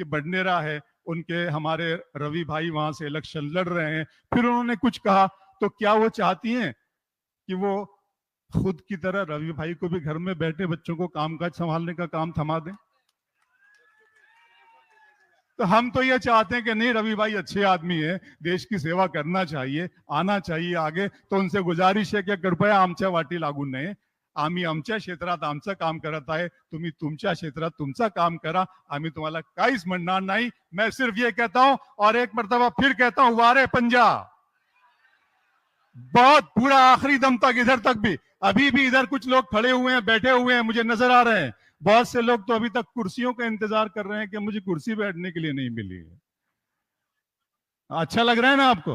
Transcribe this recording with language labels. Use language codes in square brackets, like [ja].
[hi] कि बडनेरा है, उनके हमारे रवि भाई वहां से इलेक्शन लड़ रहे हैं, फिर उन्होंने कुछ कहा, तो क्या वो चाहती हैं कि वो खुद की तरह रवि भाई को भी घर में बैठे बच्चों को कामकाज संभालने का काम थमा दें? तो हम तो ये चाहते हैं कि नहीं, रवि भाई अच्छे आदमी है, देश की सेवा करना चाहिए, आना चाहिए आगे. तो उनसे गुजारिश [mr] आहे की कृपया आमच्या वाटी लागू नये. आम्ही आमच्या क्षेत्रात आमचं काम करत आहे, तुम्ही तुमच्या क्षेत्रात तुमचं काम करा, आम्ही तुम्हाला काहीच म्हणणार नाही. [hi] मैं सिर्फ ये कहता हूं और एक मर्तबा फिर कहता हूं, वारे पंजाब, बहुत पूरा आखिरी दम तक, इधर तक भी, अभी भी इधर कुछ लोग खड़े हुए हैं, बैठे हुए हैं, मुझे नजर आ रहे हैं. बहुत से लोग तो अभी तक कुर्सियों का इंतजार कर रहे हैं कि मुझे कुर्सी बैठने के लिए नहीं मिली है. अच्छा लग रहा है ना आपको?